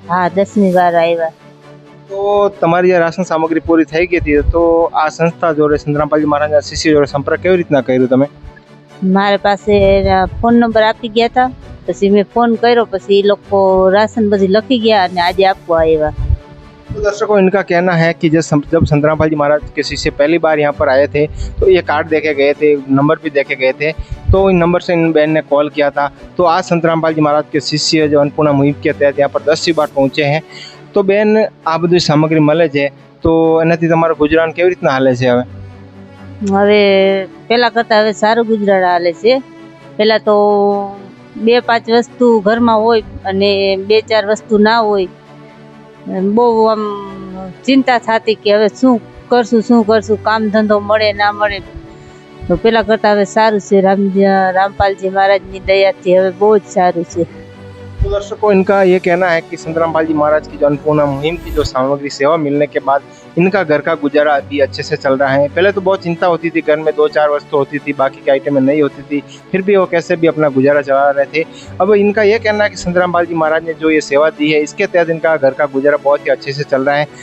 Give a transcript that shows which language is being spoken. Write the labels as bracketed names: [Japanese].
[Gujarati] હા 10મી વાર આવ્યા। તો તમારી જે રાશન સામગ્રી પૂરી થઈ ગઈ હતી, તો આ સંસ્થા જોડે સંતરામપાલજી મહારાજના શિષ્યો જોડે સંપર્ક કેવી રીતના કર્યો તમે? મારા પાસે ફોન નંબર આપી ગયા હતા, પછી મેં ફોન કર્યો, પછી એ લોકો રાશન બધી લખી ગયા અને આજે આપવા આવ્યા। [Hindi] तो दर्शकों, इनका कहना है कि जब संत रामपाल जी महाराज के शिष्य पहली बार यहाँ पर आए थे तो ये कार्ड देके गए थे, नंबर भी देके गए थे, तो इन नंबर से इन बहन ने कॉल किया था। तो आज संत रामपाल जी महाराज के शिष्य जो अन्नपूर्णा मुहिम के तहत यहाँ पर 10वीं बार पहुँचे हैं। [Gujarati] तो बेन, आ बधी सामग्री મળે છે, તો એનાથી તમારું ગુજરાન કેવી રીતના હાલે છે? હવે પહેલા કરતાં હવે સારું ગુજરાન હાલે છે। પહેલા તો 2-5 વસ્તુ ઘરમાં હોય અને 2-4 વસ્તુ ના હોય, બહુ આમ ચિંતા થતી કે હવે શું કરશું, કામ ધંધો મળે ના મળે। તો પહેલા કરતાં હવે સારું છે, રામપાલજી મહારાજની દયાથી હવે બહુ જ સારું છે। [Hindi] तो दर्शकों, इनका ये कहना है कि संत रामपाल जी महाराज की जो अन्नपूर्णा मुहिम की जो सामग्री सेवा मिलने के बाद इनका घर का गुजारा अभी अच्छे से चल रहा है। पहले तो बहुत चिंता होती थी, घर में 2-4 वस्तु होती थी, बाकी की आइटमें नहीं होती थी, फिर भी वो कैसे भी अपना गुजारा चला रहे थे। अब इनका ये कहना है कि संत रामपाल जी महाराज ने जो ये सेवा दी है, इसके तहत इनका घर का गुजारा बहुत ही अच्छे से चल रहा है।